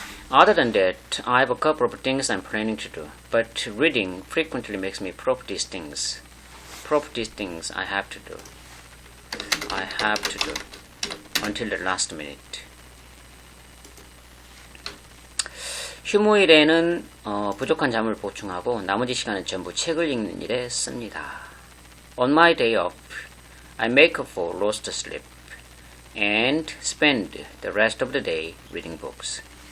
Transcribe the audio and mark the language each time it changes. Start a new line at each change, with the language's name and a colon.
English: Other than that, I have a couple of things I'm planning to do, but reading frequently makes me put up these things. I have to do until the last minute.
Korean: 휴무일에는 부족한 잠을 보충하고 나머지 시간은 전부 책을 읽는 일에 씁니다.
English: On my day off, I make up for lost sleep and spend the rest of the day reading books.